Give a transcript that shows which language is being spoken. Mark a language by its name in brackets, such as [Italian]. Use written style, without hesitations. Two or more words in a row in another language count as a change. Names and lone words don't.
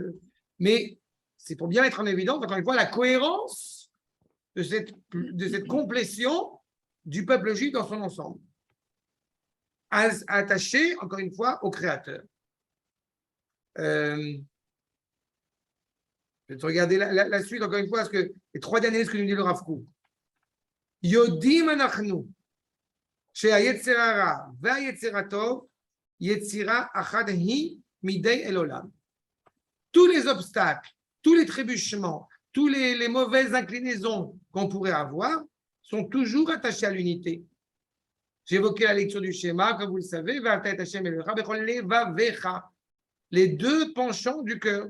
[French] Mais c'est pour bien mettre en évidence, encore une fois, la cohérence de cette complétion du peuple juif dans son ensemble, attaché, encore une fois, au Créateur. Je vais te regarder la suite, encore une fois, parce que les 3 derniers, ce que nous dit le Rav Kook. [Hebrew] יודעים אנחנו, שהיצר הרע והיצר הטוב, יצירה אחת היא מידי אל עולם. [French] Tous les obstacles, tous les trébuchements, tous les mauvaises inclinaisons qu'on pourrait avoir sont toujours attachés à l'unité. J'ai évoqué la lecture du schéma, comme vous le savez, les 2 penchants du cœur.